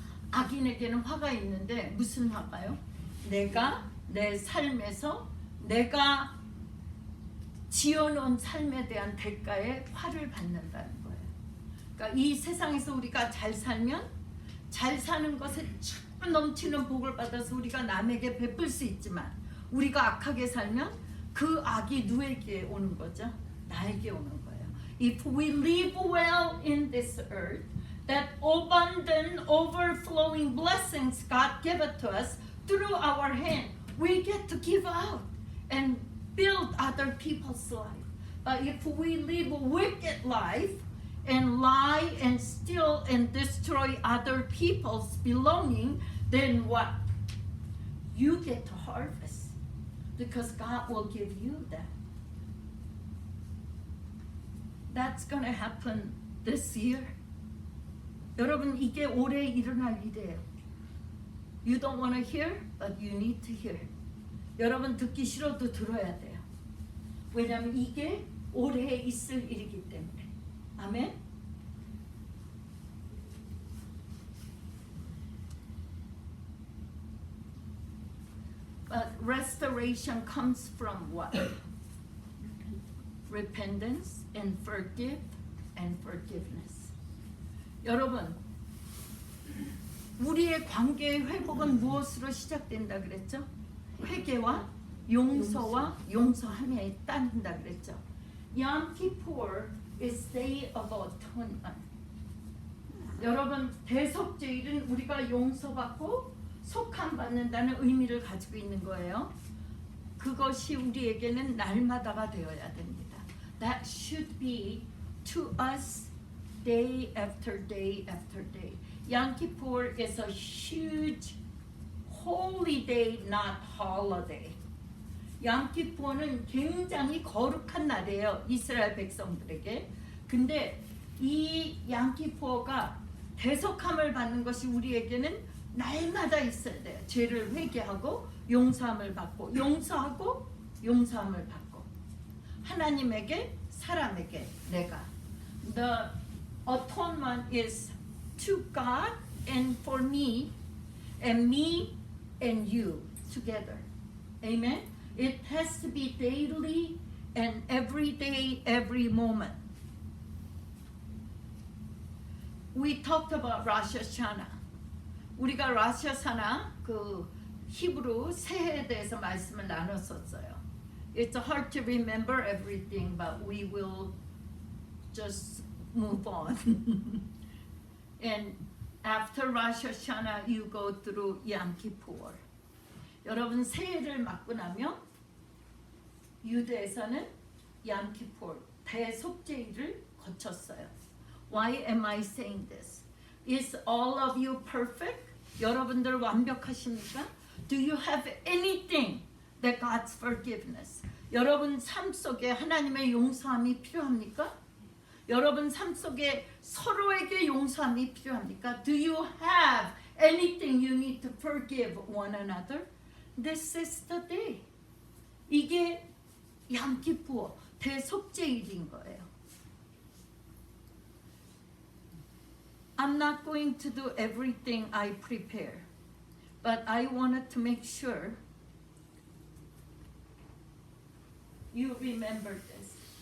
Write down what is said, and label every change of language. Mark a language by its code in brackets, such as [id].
[ko] 악인에게는 화가 있는데 무슨 화가요? 내가 내 삶에서 내가 지어놓은 삶에 대한 대가에 화를 받는다는 거예요. 그러니까 이 세상에서 우리가 잘 살면 잘 사는 것에 참 넘치는 복을 받아서 우리가 남에게 베풀 수 있지만 우리가 악하게 살면 그 악이 누구에게 오는 거죠? 나에게 오는 거예요. [en] If we live well in this earth, that abundant, overflowing blessings God gave it to us through our hand, we get to give out and build other people's life. But if we live a wicked life and lie and steal and destroy other people's belonging, then what? You get to harvest because God will give you that. That's going to happen this year. [ko] 여러분 이게 올해 일어날 일이에요. [en] You don't want to hear, but you need to hear. [ko] 여러분 듣기 싫어도 들어야 돼요. 왜냐하면 이게 올해 있을 일이기 때문에. 아멘. [en] But restoration comes from what? Repentance and forgiveness. [ko] 여러분, 우리의 관계의 회복은 무엇으로 시작된다 그랬죠? 회개와 용서와 용서함에 따른다 그랬죠. Yom Kippur [en] is Day of Atonement. [ko] 여러분, 대속죄일은 우리가 용서받고 속함 받는다는 의미를 가지고 있는 거예요. 그것이 우리에게는 날마다가 되어야 됩니다. [en] That should be to us day after day after day. Yom Kippur is a huge holy day, not holiday. [ko] 얌키포는 굉장히 거룩한 날이에요, 이스라엘 백성들에게. 근데 이 얌키포가 대속함을 받는 것이 우리에게는 날마다 있어야 돼요. 죄를 회개하고 용서함을 받고, 용서하고 용서함을 받고, 하나님에게, 사람에게, 내가. [en] The atonement is to God and for me and you together. Amen. It has to be daily and every day, every moment. We talked about Rosh Hashanah. [ko] 우리가 Rosh Hashanah 그 히브리 새해에 대해서 말씀을 나눴었어요. [en] It's hard to remember everything, but we will just move on. And after Rosh Hashanah, you go through Yom Kippur. [ko] 여러분 새해를 맞고 나면 유대에서는 Yom Kippur 대속죄일을 거쳤어요. [en] Why am I saying this? Is all of you perfect? [ko] 여러분들 완벽하십니까? [en] Do you have anything that God's forgiveness? [ko] 여러분 삶 속에 하나님의 용서함이 필요합니까? 여러분 삶 속에 서로에게 용서함이 필요합니까? [en] Do you have anything you need to forgive one another? This is the day. [ko] 이게 얌키푸어 대속죄일인 거예요. [en] I'm not going to do everything I prepare, but I wanted to make sure you remember this.